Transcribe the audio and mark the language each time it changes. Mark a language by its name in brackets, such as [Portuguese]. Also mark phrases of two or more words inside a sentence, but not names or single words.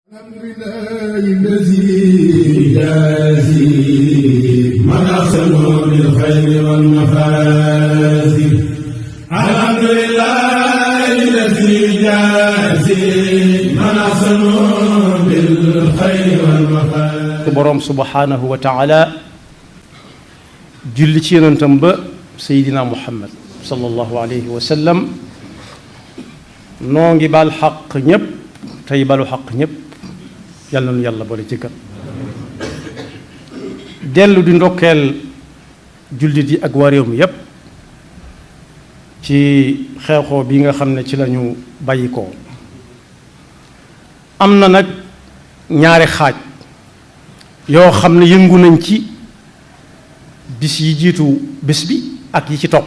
[Arabic] الحمد لله الذي يجازي من أحسن بالخير والمفازي. الحمد لله الذي يجازي من أحسن بالخير والمفازي. [Wolof] boroom [Arabic] سبحانه وتعالى [Wolof] julli ci yonentam ba Seydina Muhammad [Arabic] صلى الله عليه وسلم. [Wolof] noo ngi baal xaq ñépp tey balu xaq ñépp. yàlla na nu yàlla boole jëkkal dellu di ndokkeel jullit yi ak waa réew mi yépp ci xew-xew bi nga xam ne ci lañu bàyyi ko am na nag ñaari xaaj yoo xam ne yëngu nañ ci bis yi jiitu bés bi ak yi ci topp.